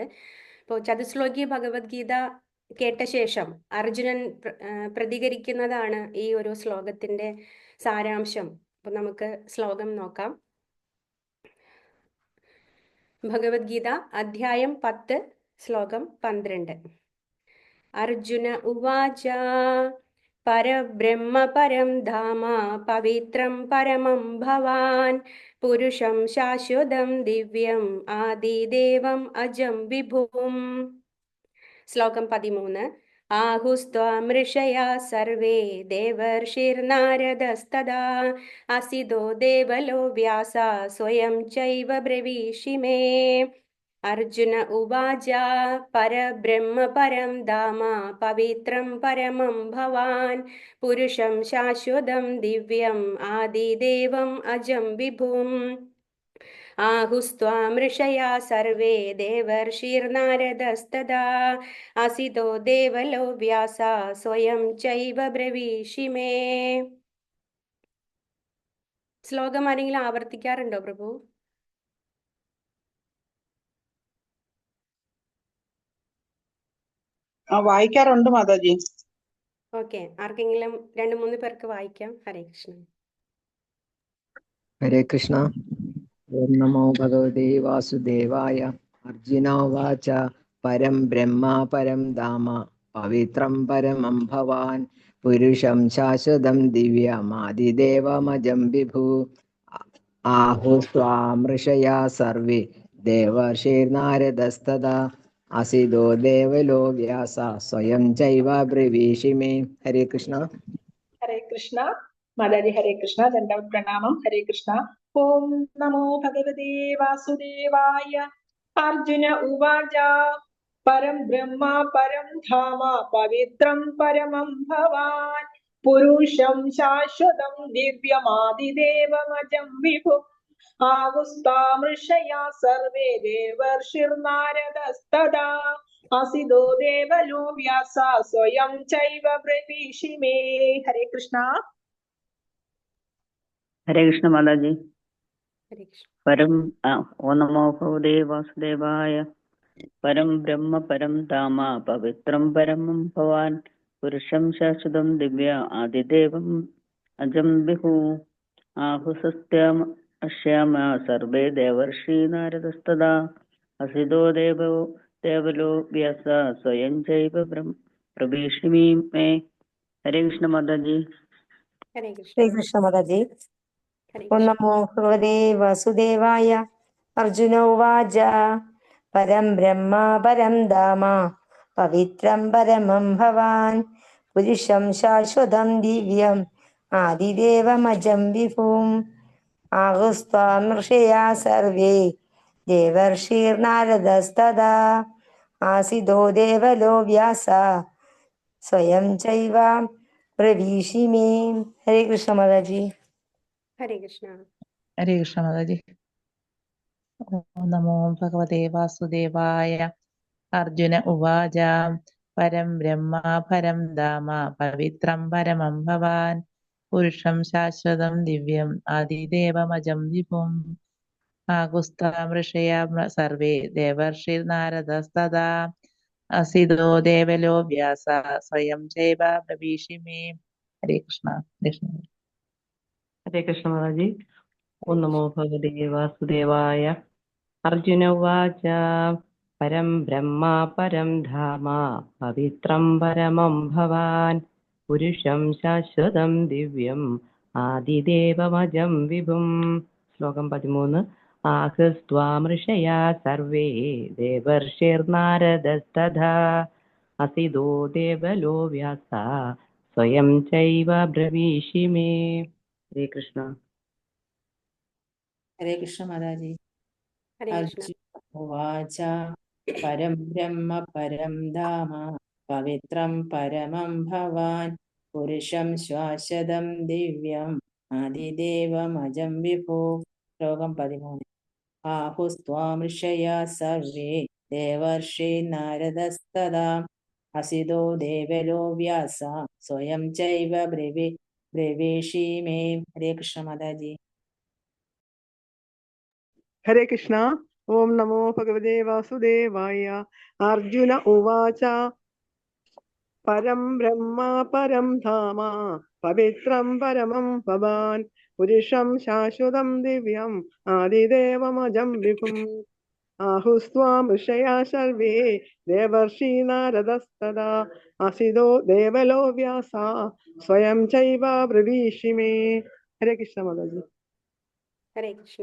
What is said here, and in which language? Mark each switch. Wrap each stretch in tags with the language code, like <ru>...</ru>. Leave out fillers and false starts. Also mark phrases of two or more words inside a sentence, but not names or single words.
<ml>ഇപ്പോൾ ചതുശ്ലോകി ഭഗവത്ഗീത കേട്ട ശേഷം അർജുനൻ പ്രതികരിക്കുന്നതാണ് ഈ ഒരു ശ്ലോകത്തിന്റെ സാരാംശം. അപ്പോൾ നമുക്ക് ശ്ലോകം നോക്കാം. ഭഗവത്ഗീത അധ്യായം 10 ശ്ലോകം 12.</ml> <sa>അർജുന ഉവാച പരബ്രഹ്മ പരം ധാമ പവിത്രം പരമം ഭവാൻ പുരുഷം ശാശ്വതം ദിവ്യം ആദിദേവം അജം വിഭും.</sa> <ml>ശ്ലോകം 13.</ml> <sa>ആഹുസ്ത്വമൃഷയാ സർവേ ദേവർഷിർനാരദസ്തദാ അസിതോ ദേവലോ വ്യാസ സ്വയം ചൈവ ബ്രവീഷി മേ. അർജുന ഉവാച പരബ്രഹ്മ പരം ധാമ പവിത്രം പരമം ഭവാൻ പുരുഷം ശാശ്വതം ദിവ്യം ആദിദേവം അജം വിഭും. ആഹുസ്ത്വമൃഷയാ സർവേ ദേവർഷിർനാരദസ്തദാ അസിതോ ദേവലോ വ്യാസ സ്വയം ചൈവ ബ്രവീഷി മേ.</sa> <ml>ശ്ലോകം ആരെങ്കിലും ആവർത്തിക്കാറുണ്ടോ പ്രഭു? വായിക്കാറുണ്ട് മാതാജി. ഓക്കെ, ആർക്കെങ്കിലും 2-3 പേർക്ക് വായിക്കാം.</ml> <sa>ഹരേ കൃഷ്ണ. ഹരേ കൃഷ്ണ. ഓം നമോ ഭഗവതേ വാസുദേവായ. അർജുനോവാച പരം ബ്രഹ്മ പരം ധാമ പവിത്രം പരമം ഭവാൻ പുരുഷം ശാശ്വതം ദിവ്യമാദിദേവമജം വിഭു. ആഹുസ്വാമൃഷയാ സർവേ ദേവർഷിർനാരദസ്തദാ അസിതോ ദേവലോ വ്യാസ സ്വയം ചൈവ ബ്രവീഷി മേ. ഹരേ കൃഷ്ണ. ഹരേ കൃഷ്ണ മാതാജി. ഹരേ കൃഷ്ണ. ദണ്ഡവത് പ്രണാമം. ഹരേ കൃഷ്ണ. ഓം നമോ ഭഗവതേ വാസുദേവായ. അർജുന ഉവാച പരം ബ്രഹ്മ പരം ധാമ പവിത്രം പരമം ഭവാൻ പുരുഷം ശാശ്വതം ദിവ്യമാദിദേവമജം വിഭു. ആവുസ്താമൃഷയാ സർവേ ദേവർഷിർനാരദസ്തദാ അസിതോ ദേവലോ വ്യാസ സ്വയം ചൈവ ബ്രവീഷി മേ. ഹരേ കൃഷ്ണ. ഹരേ കൃഷ്ണ മാതാജി. ഹരേ കൃഷ്ണ. ഓം നമോ ഭഗവതേ വാസുദേവായ. പരം ബ്രഹ്മ പരം ധാമ പവിത്രം പരമം ഭവാൻ പുരുഷം ശാശ്വതം ദിവ്യ ആദിദേവം അജം വിഭു. ആഹുസസ്ത്യമ സർവേ ദേവർഷി നാരദസ്തദാ അസിതോ ദേവലോ വ്യാസ സ്വയം ചൈവ പ്രവീഷി മേ. ഹരേ കൃഷ്ണ മാതാജി. ഹരേ കൃഷ്ണ. ശ്രീ കൃഷ്ണ മാതാജി. ഹരേ ഓം കൃഷ്ണ. നമോ ഭഗവതേ വാസുദേവായ. അർജുന ഉവാച പരം ബ്രഹ്മ പരം ധാമ പവിത്രം പരമം ഭവാൻ പുരുഷം ശാശ്വതം ദിവ്യം ആദിദേവമജം വിഭും. ആഹുസ്ത്വമൃഷയാ സർവേ ദേവർഷിർനാരദസ്തദാ ആസിതോ ദേവലോ വ്യാസ സ്വയം ചൈവ പ്രവീഷി മേ. ഹരേ കൃഷ്ണ മാതാജി. ഹരേ കൃഷ്ണ. ഹരേ കൃഷ്ണ മാതാജി. ഓം നമോ ഭഗവതേ വാസുദേവായ. അർജുന ഉവാച പരം ബ്രഹ്മ പരം ധാമ പവിത്രം പരമം ഭവാൻ പുരുഷം ശാശ്വതം ദിവ്യം ആദിദേവമജം വിഭും. ആകുസ്താമൃഷയാ സർവേ ദേവർഷിർനാരദസ്തദാ അസിതോ ദേവലോ വ്യാസ സ്വയം ചൈവ പ്രവീഷി മേ. ഹരേ കൃഷ്ണ. ഹരേ കൃഷ്ണ മാതാജി. ഓം നമോ ഭഗവതേ വാസുദേവായ. അർജുന ഉവാച പരം ബ്രഹ്മ പരം ധാമ പവിത്രം പരമം ഭവാൻ പുരുഷം ശാശ്വതം ദിവ്യം ആദിദേവമജം വിഭും.</sa> <ml>ശ്ലോകം 13.</ml> <sa>ആഹസ്ത്വാമൃഷയാ സർവേ ദേവർഷിർനാരദസ്തദാ അസിതോ ദേവലോ വ്യാസ സ്വയം ചൈവ ബ്രവീഷി മേ. ഹരേ കൃഷ്ണ. ഹരേ കൃഷ്ണ മാതാജി. ഹരേ കൃഷ്ണ. അർജുന ഉവാച പരം ബ്രഹ്മ പരം ധാമ പവിത്രം പരമം ഭവാൻ പുരുഷം ശ്വാശ്വതം ദിവ്യം ആദിദേവമജം വിഭോ.</sa> <ml>ശ്ലോകം 13.</ml> <sa>ആഹുസ്ത്വാം ഋഷയാ സർവേ ദേവർഷി നാരദസ്തദാ അസിതോ ദേവലോ വ്യാസ സ്വയം ചൈവ ബ്രവീഷി മേ. ഹരേ കൃഷ്ണ മാതാജി. ഹരേ കൃഷ്ണ. ഓം നമോ ഭഗവതേ വാസുദേവായ. അർജുന ഉവാച പരം ബ്രഹ്മ പരം ധാമ പവിത്രം പരമം ഭവാൻ പുരുഷം ശാശ്വതം ദിവ്യം ആദിദേവമജം വിഭും. ആഹുസ്ത്വാം ഋഷയാ സർവേ ദേവർഷി നാരദസ്തദാ അസിതോ ദേവലോ വ്യാസ സ്വയം ചൈവ ബ്രവീഷി മേ. ഹരേ കൃഷ്ണ മാതാജി. ഹരേ കൃഷ്ണ.</sa>